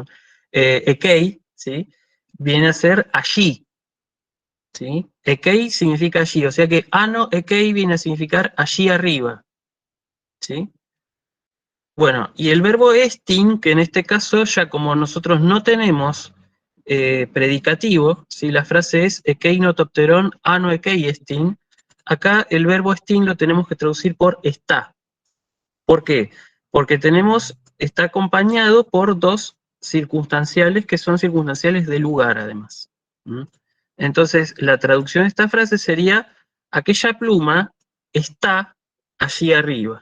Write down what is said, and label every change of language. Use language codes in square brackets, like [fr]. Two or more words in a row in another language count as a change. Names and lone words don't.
[es] Ekei, ¿sí? Viene a ser allí, ¿sí? Ekei significa allí, o sea que [el] ano ekei [es] viene a significar allí arriba, ¿sí? Bueno, y el verbo estin, que en este caso ya como nosotros no tenemos predicativo, ¿sí? La frase es [el] ekeinotopteron ano ekei estin. [es] Acá el verbo estin lo tenemos que traducir por está. ¿Por qué? Porque está acompañado por dos circunstanciales que son circunstanciales de lugar, además. ¿Mm? Entonces, la traducción de esta frase sería: aquella pluma está allí arriba.